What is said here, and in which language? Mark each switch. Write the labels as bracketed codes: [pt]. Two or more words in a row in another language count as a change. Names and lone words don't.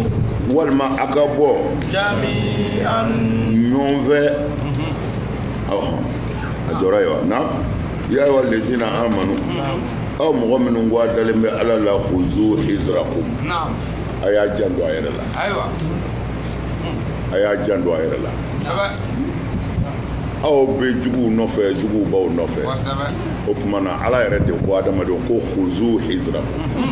[bm] walima a ka bɔ [ar] جميعا [bm] ɲɔgɔn fɛ a jɔra ye wa na [ar] يا أيها الذين آمنوا [bm] aw mɔgɔ minnu ko a dalen bɛ ala la [ar] خذوا حذركم [bm] a y'a janto a yɛrɛ la a y'a janto a yɛrɛ la aw bɛ juguw nɔfɛ juguw baw nɔfɛ o tuma na ala yɛrɛ de ko adamadenw ko [ar] خذوا حذركم